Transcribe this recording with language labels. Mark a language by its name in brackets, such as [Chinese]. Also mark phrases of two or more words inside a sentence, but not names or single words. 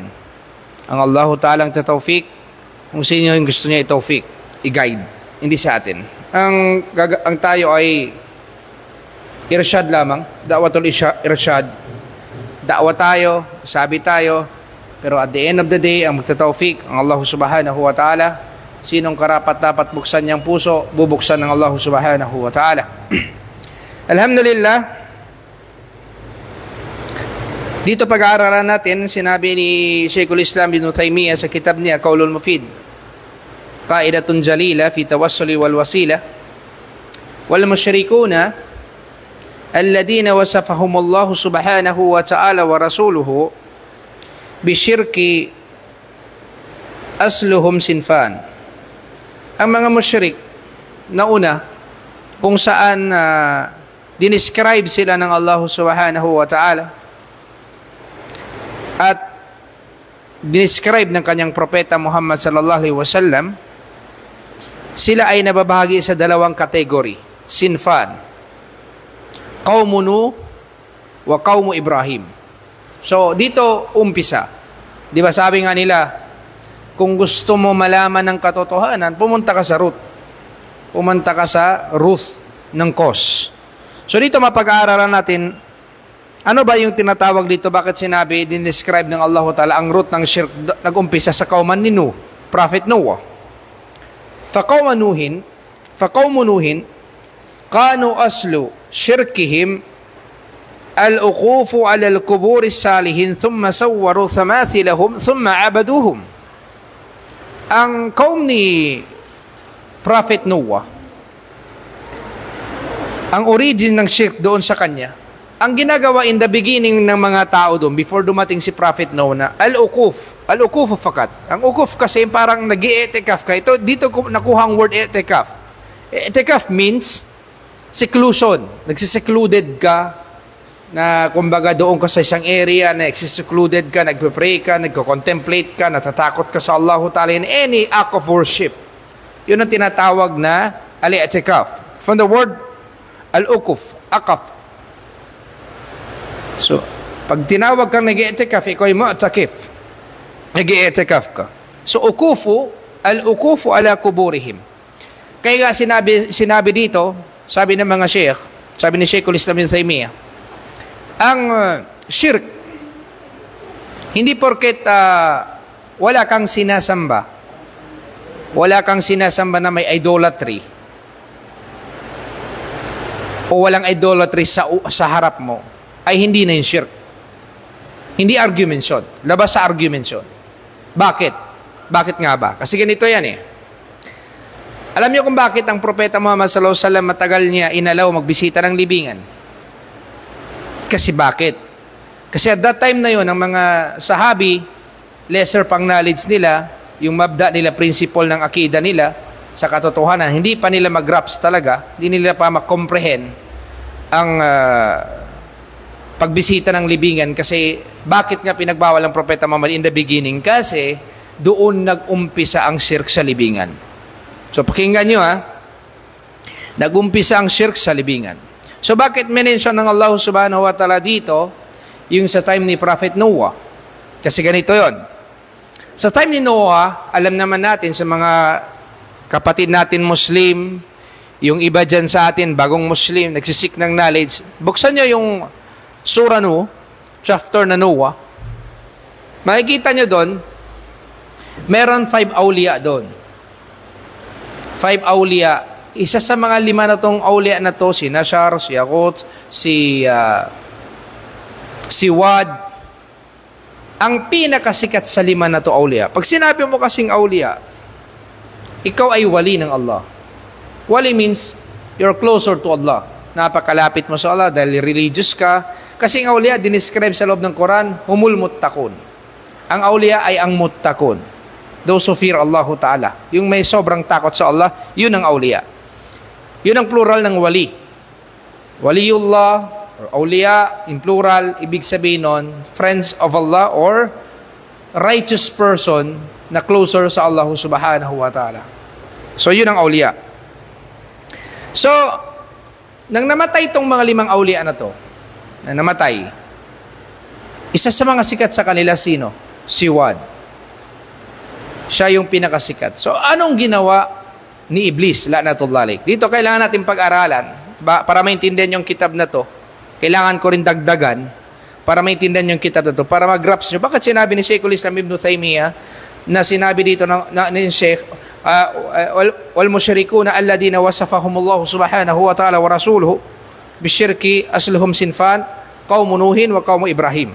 [Filipino] Ang [Arabic] الله تعالى [Filipino] ang tatawfik kung sino yung gusto niya i-tawfik, i-guide, hindi sa atin. Ang tayo ay irsyad lamang, [Arabic] دعوة الإرشاد. [Filipino] Da'wa tayo, sabi tayo, pero [English] at the end of the day, [Filipino] ang magtatawfik, ang [Arabic] الله سبحانه وتعالى. [Filipino] Sinong karapat dapat buksan niyang puso, bubuksan ng [Arabic] الله سبحانه وتعالى. [Filipino] Alhamdulillah, dito pag-aaralan natin, sinabi ni Sheikhul Islam Ibn Taymiyyah sa kitab niya, [Arabic] Qaulul Mufid, Qaidatun Jalila fi Tawassuli wal Wasila, والمشركون الذين وصفهم الله سبحانه وتعالى ورسوله بالشرك أصلهم صنفان. [Filipino] ang mga musyrik na una, kung saan dinescribe sila ng [Arabic] الله سبحانه وتعالى [Filipino] at dinescribe ng kanyang propeta Muhammad [Arabic] صلى الله عليه وسلم, [Filipino] sila ay nababahagi sa dalawang kategory, [Arabic] صنفان، قوم نوح وقوم إبراهيم. [Filipino] So dito umpisa, di ba sabi nga nila, kung gusto mo malaman ng katotohanan, pumunta ka sa Ruth. Pumunta ka sa Ruth ng Kos. So dito mapag-aaralan natin, ano ba yung tinatawag dito? Bakit sinabi, dinescribe ng [Arabic] الله تعالى [Filipino] ang root ng shirk nag-umpisa sa kauman ni Nuh, Prophet Noah. [Arabic] فَقَوْمُ نُوحٍ كَانُوا أَصْلُ شِرْكِهِمْ الْأُقُوفُ عَلَى الْقُبُورِ الصَّالِحِينَ ثُمَّ صَوَّرُوا تَمَاثِيلَهُم ثُمَّ عَبَدُوهُم. [Filipino] Ang kaum ni Prophet Noah, ang origin ng shirk doon sa kanya, ang ginagawa [English] in the beginning [Filipino] ng mga tao doon, before dumating si Prophet Noah, na [Arabic] العكوف فقط. [Filipino] Ang ukuf kasi parang nag-i-etikaf ka. Ito, dito nakuha ang word etikaf. [English] Etikaf means seclusion. [Filipino] Nagsisecluded ka, na kumbaga doon ka sa isang area, na nagsisecluded ka, nagpe-pray ka, nagko-contemplate ka, natatakot ka sa [Arabic] الله تعالى [English] in any act of worship. [Filipino] Yun ang tinatawag na al-i'tikaf. [English] From the word [Arabic] العكوف، عكف. [Filipino] So, pag tinawag kang nag-i'tikaf, ikaw ay mu'takif. Nag-i'tikaf ka. [Arabic] So, العكوف على قبورهم. [Filipino] Kaya nga sinabi dito, sabi ng mga sheikh, sabi ni Sheikhul Islam Ibn Taymiyyah, ang shirk, hindi porket wala kang sinasamba na may idolatry, o walang idolatry sa harap mo, ay hindi na yung shirk. Hindi argument yun. Labas sa argument yun. Bakit? Bakit nga ba? Kasi ganito yan eh. Alam niyo kung bakit ang propeta Muhammad [Arabic] صلى الله عليه وسلم [Filipino] matagal niya inalaw magbisita ng libingan? Kasi bakit? Kasi [English] at that time [Filipino] na yon, ang mga sahabi, lesser pang knowledge nila, yung mabda nila, principle ng akida nila, sa katotohanan, hindi pa nila mag-grasp talaga, hindi nila pa makomprehend ang pagbisita ng libingan. Kasi bakit nga pinagbawal ang propeta Muhammad [English] in the beginning? [Filipino] Kasi doon nag-umpisa ang shirk sa libingan. So pakinggan nyo nag-umpisa ang shirk sa libingan. So bakit mention ng [Arabic] الله سبحانه وتعالى [Filipino] dito yung sa time ni Prophet Noah? Kasi ganito yon. Sa time ni Noah, alam naman natin sa mga kapatid natin Muslim, yung iba dyan sa atin, bagong Muslim, nagsisik ng knowledge, buksan nyo yung Surah Nuh, chapter na Noah, makikita nyo doon, meron 5 awliya doon. 5 awliya. Isa sa mga 5 na tong awliya na to, si Nashar, si Yaqut, si Wad, ang pinakasikat sa 5 na to awliya. Pag sinabi mo kasing awliya, ikaw ay wali ng Allah. [English] Wali means you're closer to Allah. [Filipino] Napakalapit mo sa Allah dahil religious ka. Kasi ang awliya, dinescribe sa loob ng Quran, [Arabic] هم المتقون. [Filipino] Ang awliya ay ang muttaqun. [English] Those who fear [Arabic] الله تعالى. [Filipino] Yung may sobrang takot sa Allah, yun ang awliya. Yun ang plural ng wali. Waliullah or awliya, [English] in plural, [Filipino] ibig sabihin nun, [English] friends of Allah or righteous person na closer sa [Arabic] الله سبحانه وتعالى. [Filipino] So, yun ang awliya. So, nang namatay itong mga 5 awliya na to, na namatay, isa sa mga sikat sa kanila sino? Si Wad. Siya yung pinakasikat. So, anong ginawa ni Iblis, [Arabic] لعنة الله عليه? [Filipino] Dito kailangan natin pag-aralan para maintindihan yung kitab na to. Kailangan ko rin dagdagan para maintindihan yung kitab na to, para mag-grasp nyo. Bakit sinabi ni Sheikhul Islam Ibn Taymiyyah na sinabi dito ni Sheikh, [Arabic] والمشركون الذين وصفهم الله سبحانه وتعالى ورسوله بالشرك أصلهم صنفان قوم نوح وقوم إبراهيم.